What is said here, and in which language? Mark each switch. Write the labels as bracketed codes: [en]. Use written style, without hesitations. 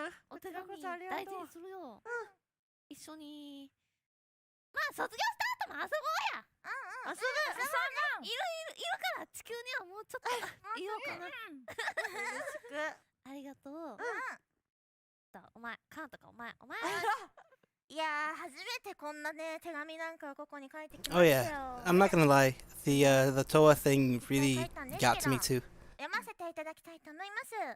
[ja] お手紙大事にするよ。一緒にまあ卒業した後も遊ぼうや。遊ぶ。いるから地球にはもうちょっといようかな。ありがとう。お前カンとかお前いやー、初めてこんなね手紙なんかここに書いてきま [en] Oh [ja] したよ。 [en] yeah, I'm not gonna lie. The Toa thing really got to me too. [ja] 読ませていただきたいと思います。